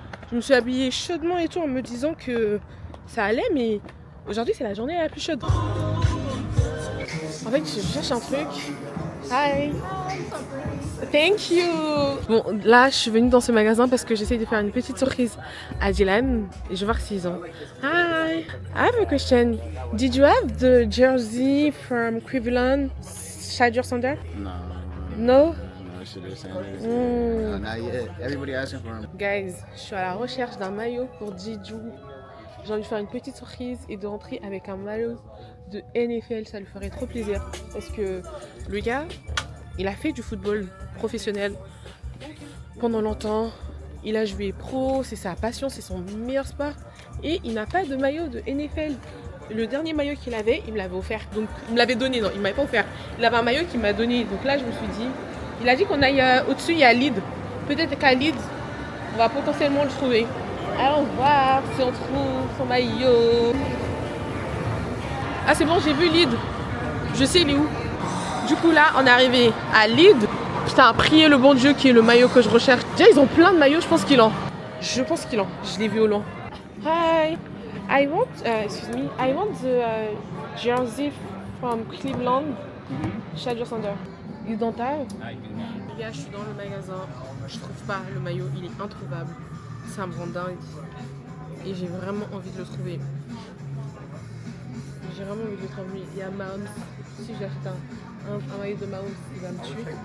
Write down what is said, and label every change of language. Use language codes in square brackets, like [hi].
[fr] Je me suis habillée chaudement et tout en me disant que ça allait, mais aujourd'hui c'est la journée la plus chaude. En fait, je cherche un truc. [en] Hi! Thank you! [fr] Bon, là je suis venue dans ce magasin parce que j'essaie de faire une petite surprise à Dylan et je vais voir s'ils ont. [en] Hi! I have a question. Did you have the jersey from Cleveland, Shadure Sander? No. No? No, Shadure Sanders. No, not yet. Everybody asking for him. [fr] Guys, je suis à la recherche d'un maillot pour Didju. J'ai envie de faire une petite surprise et de rentrer avec un maillot de NFL, ça lui ferait trop plaisir. Parce que le gars, il a fait du football professionnel pendant longtemps. Il a joué pro, c'est sa passion, c'est son meilleur sport. Et il n'a pas de maillot de NFL. le dernier maillot qu'il avait, il me l'avait offert. Donc, il me l'avait donné, non, il m'avait pas offert. Il avait un maillot qu'il m'a donné. Donc là, je me suis dit, il a dit qu'on aille au-dessus, il y a Lidl. Peut-être qu'à Lidl, on va potentiellement le trouver. Allons voir si on trouve son maillot. Ah, c'est bon, j'ai vu Lidl. Je sais, il est où. Du coup, là, on est arrivé à Lidl. Putain, priez le bon Dieu qui est le maillot que je recherche. Déjà, ils ont plein de maillots, je pense qu'ils l'ont. Je pense qu'ils l'ont. Je l'ai vu au loin. [en] Hi, I want, excuse me, I want the jersey from Cleveland, Charger Center. You don't have? [fr] Les gars, je suis dans le magasin. Je trouve pas le maillot, il est introuvable. Ça me rend dingue. Et j'ai vraiment envie de le trouver. J'ai vraiment envie de le trouver. Il y a Mahomes. Si j'achète un maillot de Mahomes, il va me tuer.